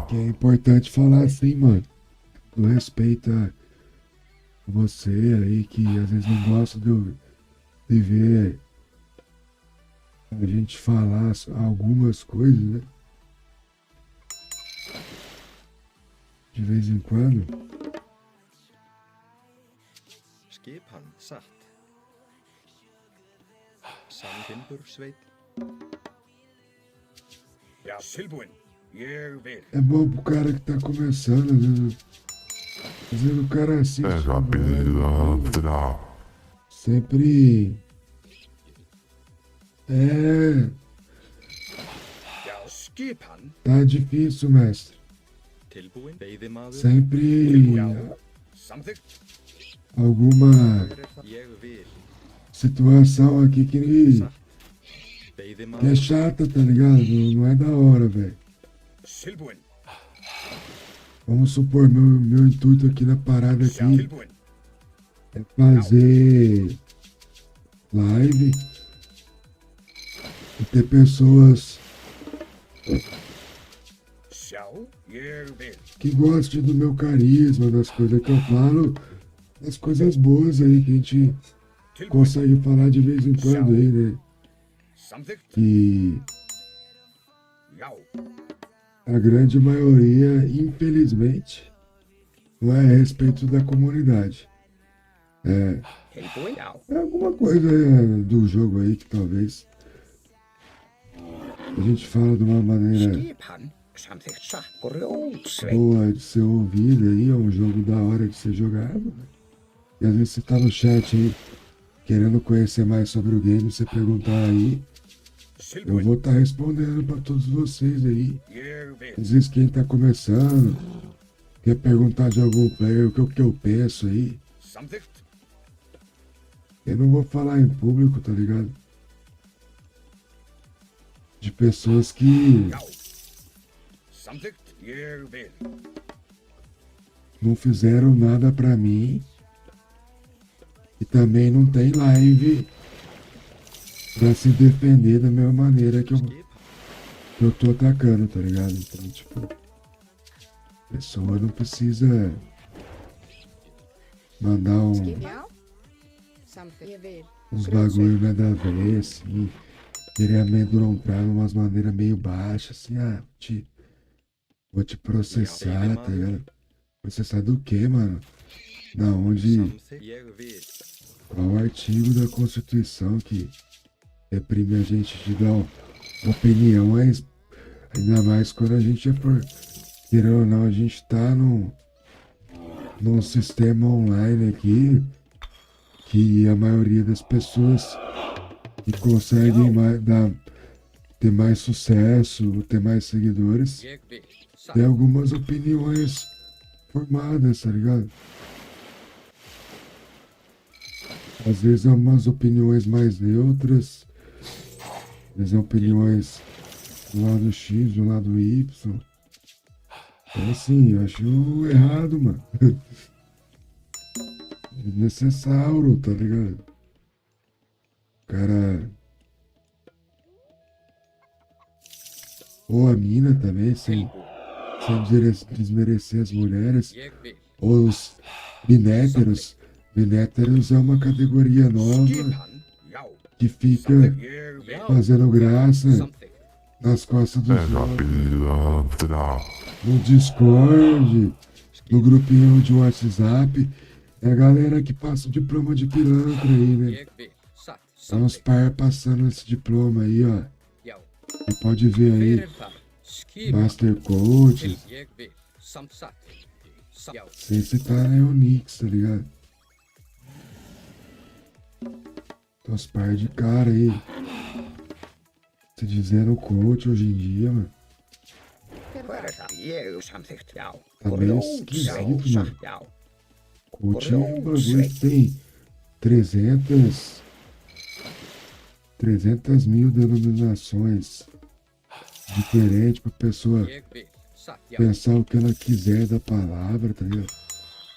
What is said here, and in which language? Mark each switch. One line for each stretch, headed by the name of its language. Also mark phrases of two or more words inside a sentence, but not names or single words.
Portuguese: que é importante falar assim, mano. Do respeito a você aí que às vezes não gosta de ver a gente falar algumas coisas, né? De vez em quando.
Icelandic: Skipan satt. Samtimbursveit. Já, tilbúin. Ég vil.
Portuguese: É bom pro cara que tá começando, às vezes o cara assiste, Pega né? pilantra. Sempre
Icelandic: Já, skipan.
Portuguese: tá difícil, mestre.
Icelandic: Tilbúin. Veiðimaður.
Portuguese: Sempre
Icelandic: Samþykkt.
Portuguese: alguma
Icelandic: Ég vil.
Portuguese: situação aqui que é
Icelandic: Veiðimaður.
Portuguese: chata, tá ligado? Não é da hora, velho.
Icelandic: Tilbúin.
Portuguese: Vamos supor, meu intuito aqui na parada
Icelandic: Já,
Portuguese: aqui
Icelandic: tilbúin.
Portuguese: é fazer live e ter pessoas
Icelandic: Já, ég vil.
Portuguese: que gostem do meu carisma, das coisas que eu falo, das coisas boas aí que a gente
Icelandic: Tilbúin.
Portuguese: consegue falar de vez em quando aí, né?
Icelandic: Samþykkt.
Portuguese: E
Icelandic: Já.
Portuguese: a grande maioria, infelizmente, não é a respeito da comunidade.
Icelandic: Tilbúin. Já.
Portuguese: É alguma coisa do jogo aí que talvez a gente fala de uma maneira
Icelandic: Skipan. Samþykkt. Grjótsveit.
Portuguese: boa de ser ouvida aí, é um jogo da hora de ser jogado. Né? E às vezes você tá no chat aí, querendo conhecer mais sobre o game, você perguntar aí, eu
Icelandic: Tilbúin.
Portuguese: vou estar respondendo para todos vocês aí.
Icelandic: Ég vil.
Portuguese: Às vezes quem tá começando, quer perguntar de algum player, o que eu penso aí,
Icelandic: Samþykkt.
Portuguese: eu não vou falar em público, tá ligado? De pessoas que
Icelandic: Já. Samþykkt. Ég vil.
Portuguese: não fizeram nada pra mim e também não tem live pra se defender da mesma maneira que eu tô atacando, tá ligado? Então, tipo, a pessoa não precisa mandar
Icelandic: Já. Samþykkt. Ég vil.
Portuguese: uns bagulho nada a ver, assim, querer amedrontar de umas maneiras meio baixas, assim, vou te processar, tá ligado? Processar do quê, mano? Da onde,
Icelandic: Samþykkt. Ég vil.
Portuguese: qual artigo da Constituição que reprime a gente de dar opiniões, ainda mais quando a gente é por, querendo ou não, a gente tá num sistema online aqui que a maioria das pessoas que conseguem ter mais sucesso, ter mais seguidores,
Icelandic: Ég vil. Satt.
Portuguese: tem algumas opiniões formadas, tá ligado? Às vezes é umas opiniões mais neutras, às vezes é opiniões do lado X, do lado Y. Então assim, eu acho errado, mano. Desnecessário, tá ligado? O cara. Ou a mina também, sem desmerecer as mulheres.
Icelandic: Ég vil.
Portuguese: Ou os binéteros. Binéteros é uma categoria nova
Icelandic: Skipan. Já.
Portuguese: que fica
Icelandic: Samþykkt. Ég vil.
Portuguese: fazendo graça
Icelandic: Samþykkt.
Portuguese: nas costas dos Pega outros. pilantra. No Discord, no grupinho de WhatsApp. É a galera que passa o diploma de pilantra aí, né?
Icelandic: Ég vil. Satt.
Portuguese: São os
Icelandic: Samþykkt.
Portuguese: par passando esse diploma aí, ó.
Icelandic: Já.
Portuguese: Você pode ver aí,
Icelandic: Hver það? Skipan.
Portuguese: Master Coach,
Icelandic: Ég vil. Satt. Já.
Portuguese: sem citar Neonix, tá ligado? Tem uns par de cara aí. Se dizendo coach hoje em dia, mano.
Icelandic: Hver er það? Ég samþykkt. Já.
Portuguese: Tá meio esquisito,
Icelandic: Já.
Portuguese: mano.
Icelandic: Já.
Portuguese: Coach é um bagulho que tem 300 mil denominações diferentes pra pessoa
Icelandic: Ég vil. Satt. Já.
Portuguese: pensar o que ela quiser da palavra, tá ligado?